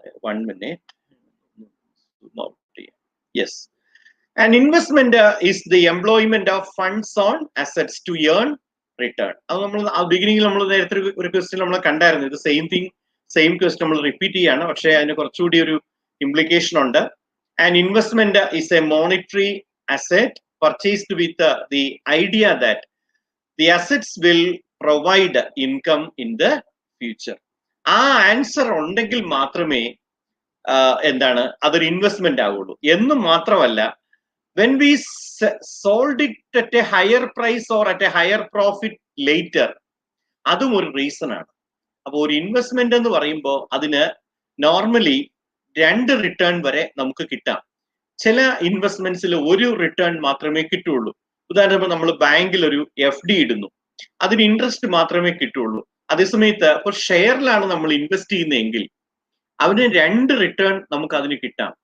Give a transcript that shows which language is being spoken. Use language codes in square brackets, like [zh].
[en] 1 minute. Yes. An investment is the employment of funds on assets to earn return. [ml] അത് നമ്മൾ ബിഗിനിങ്ങിൽ നമ്മൾ നേരത്തെ ഒരു ക്വസ്റ്റ്യൻ നമ്മൾ കണ്ടായിരുന്നു. ഇത് സെയിം ക്വസ്റ്റ്യൻ നമ്മൾ റിപ്പീറ്റ് ചെയ്യാണ്, പക്ഷേ അതിന് കുറച്ചുകൂടി ഒരു ഇംപ്ലിക്കേഷൻ ഉണ്ട്. [en] And investment is a monetary asset purchased with the idea that the assets will provide income in the future. [ml] ആ ആൻസർ ഉണ്ടെങ്കിൽ മാത്രമേ എന്താണ് അതൊരു ഇൻവെസ്റ്റ്മെന്റ് ആവുള്ളൂ. എന്നും മാത്രമല്ല, [en] when we sold it at a higher price or at a higher profit later, [ml] അതും ഒരു റീസൺ ആണ്. അപ്പോൾ ഒരു ഇൻവെസ്റ്റ്മെന്റ് എന്ന് പറയുമ്പോൾ അതിന് നോർമലി 2 റിട്ടേൺ വരെ നമുക്ക് കിട്ടാം. ചില ഇൻവെസ്റ്റ്മെന്റ്സിൽ ഒരു റിട്ടേൺ മാത്രമേ കിട്ടുള്ളൂ. ഉദാഹരണത്തിന് നമ്മൾ ബാങ്കിൽ ഒരു FD ഇടുന്നു, അതിന് ഇൻട്രസ്റ്റ് മാത്രമേ കിട്ടുള്ളൂ. അതേസമയത്ത് ഇപ്പോൾ ഷെയറിലാണ് നമ്മൾ ഇൻവെസ്റ്റ് ചെയ്യുന്നതെങ്കിൽ അതിന് 2 റിട്ടേൺ നമുക്ക് അതിന് കിട്ടാം.